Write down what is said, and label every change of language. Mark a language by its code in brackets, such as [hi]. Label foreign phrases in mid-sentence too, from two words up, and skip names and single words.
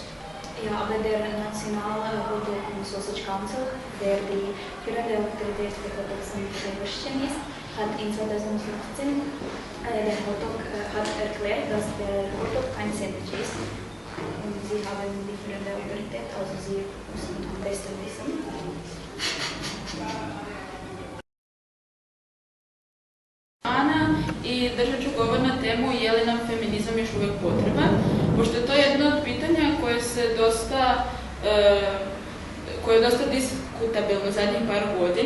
[de] Ja, aber der nationale Hotdog und Sausage Council, der die führende Autorität für Hotdogs und Würstchen ist, hat in 2015 den Hotdog erklärt, dass der Hotdog kein Sandwich ist. Und sie haben die führende Autorität, also sie müssen am besten wissen. [hr] I držat ću govor na temu je li nam feminizam još uvijek potreban, pošto je to jedno od pitanja koje je dosta diskutabilno zadnjih par godina.